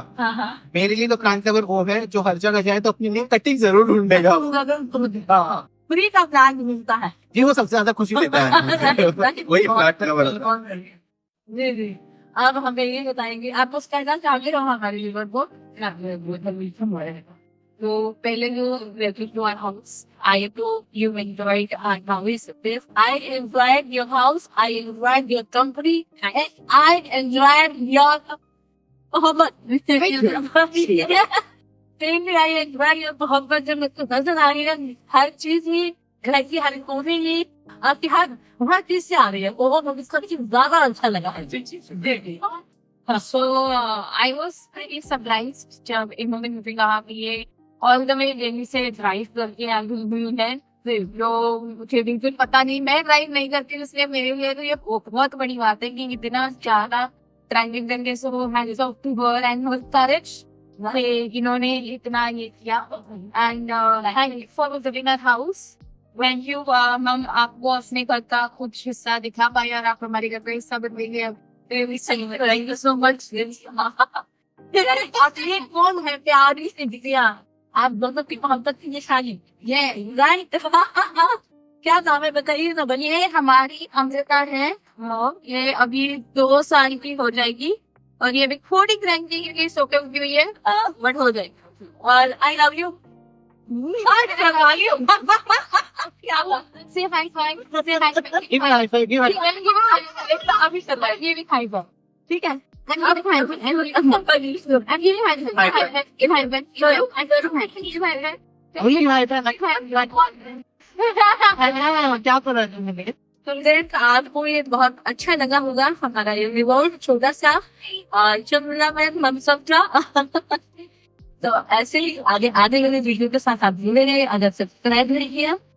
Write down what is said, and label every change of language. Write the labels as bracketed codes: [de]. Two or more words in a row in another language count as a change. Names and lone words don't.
[hi] मेरे लिए तो [en] plant lover [hi] वो है जो हर जगह जाए तो अपने लिए कटिंग जरूर ढूंढेगा। फ्री का प्लांट मिलता है जी, वो सबसे ज्यादा खुशी देता है। वही [en] plant lover. [hi] जी। अब हमें ये बताएंगे, आप कुछ कहना चाहोगे हो हमारे व्यूअर को? तो पहले जो [en] related to our house, I hope you enjoyed our house. I enjoyed your house, I enjoyed your company, and I enjoyed your मोहब्बत। Mainly I enjoyed your [hi] मोहब्बत जो मुझको नजर आ रही है हर चीज में, घर की हर कोने में, आपकी हर चीज से आ रही है, वो मुझे सबसे ज्यादा अच्छा लगा है। [en] So I was pretty surprised [hi] जब इन्होंने मुझे कहा कि ये [en] all the way [hi] दिल्ली से ड्राइव करके आगे हुई है, जो मुझे बिल्कुल पता नहीं, मैं ड्राइव नहीं करती, इसलिए मेरे लिए तो ये बहुत बड़ी बात है कि इतना ज्यादा ड्राइविंग करके [en] so hands off to her and her courage [hi] इन्होंने इतना ये किया। [en] and thank you for visiting our house. when you [hi] हम आपको अपने घर का कुछ हिस्सा दिखा पाए और आप हमारे घर का हिस्सा बनेंगे, [en] thank you so much. [hi] आप ये कौन है प्यारी सी दिया, आप दोनों की मोहब्बत की निशानी, ये राइट। क्या नाम है बताइए ना। ये हमारी अमृता है, ये अभी 2 साल की हो जाएगी और ये अभी थोड़ी क्रैंकी क्योंकि सोके हुई हुई है, बट हो जाएगी। [en] और I love you. Say high five. Say high five. Give me high five, give me high five. [hi] अभी चल रहा है, ये भी [en] high five, [hi] ठीक है। [en] I'm giving high five. I'm giving high five. I'm giving high five. High five. Give high five. Show you. I'm giving high five. Give high five. Give me high five. [hi] क्या कर रहे हो तुम? स्टूडेंट, आपको ये बहुत अच्छा लगा होगा हमारा ये रिवॉल्व छोटा सा और चुनला में हम समझा। तो ऐसे ही आगे आने वाले वीडियो के साथ आप जुड़े रहे। अगर सब्सक्राइब नहीं किया